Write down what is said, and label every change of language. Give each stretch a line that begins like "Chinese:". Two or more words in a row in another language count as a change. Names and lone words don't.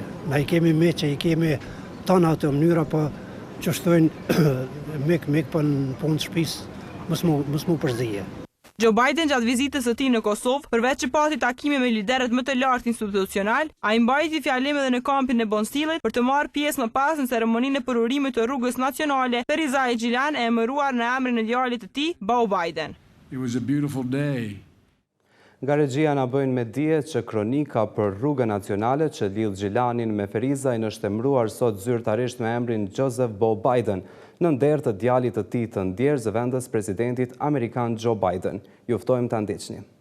Albanian: Na i kemi me që i kemi tana të mënyra, po që shtojnë mik për në punë shtëpisë mos mu përzije. Joe Biden gjatë vizitës së tij në Kosovë, përveç që pati takime me liderët më të lartë institucional, ai mbajti fjalim edhe në kampin e Bonstillit për të marrë pjesë më pas në ceremoninë e përurimit të rrugës nacionale Ferizaj Gjilan e emëruar në emrin e djalit të tij, Beau Biden.
English: It was a beautiful day.
Albanian: Nga regjia na bëjnë me dije që kronika për rrugën nacionale që lidh Gjilanin me Ferizajin është emëruar sot zyrtarisht me emrin Joseph Beau Biden, në nder të djalit të tij të ndjer zëvendës presidentit amerikan Joe Biden. Ju ftojmë ta ndiqni.